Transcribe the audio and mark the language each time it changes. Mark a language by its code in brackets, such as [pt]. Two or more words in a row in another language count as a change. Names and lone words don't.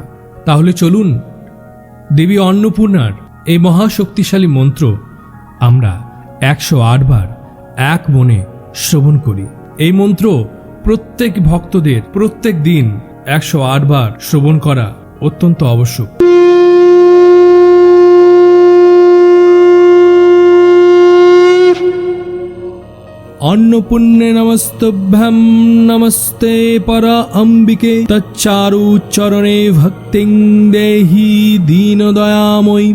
[bn] তাহলে চলুন দেবী অন্নপূর্ণার এই মহাশক্তিশালী মন্ত্র আমরা 108 বার এক মনে শ্রবণ করি। এই মন্ত্র প্রত্যেক ভক্তদের প্রত্যেক দিন 108 বার শ্রবণ করা অত্যন্ত আবশ্যক। [sa] अन्नपूर्णे नमस्तभ्यं नमस्ते परा अम्बिके तच्चारु चरणे भक्तिं देहि दीनदयामयि।